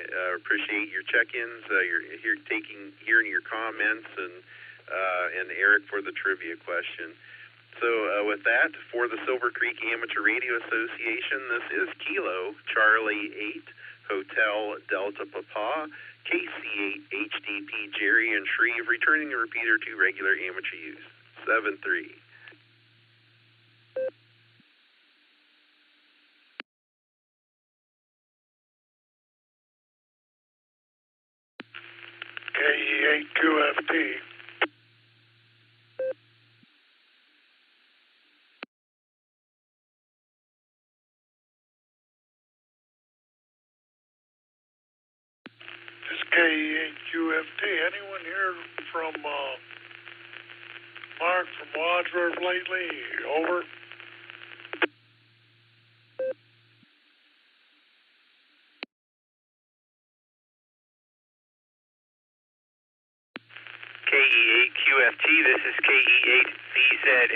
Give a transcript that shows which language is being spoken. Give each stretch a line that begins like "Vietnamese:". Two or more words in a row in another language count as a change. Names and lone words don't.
English: Appreciate your check-ins, hearing your comments, and Eric for the trivia question. So with that, for the Silvercreek Amateur Radio Association, this is Kilo Charlie 8 Hotel Delta Papa KC8 HDP Jerry and Shreve, returning the repeater to regular amateur use. 7-3. KE8QFT. KE8QFT. Anyone hear from Mark from Wadsworth lately? Over. KE8QFT, this is KE8VZA.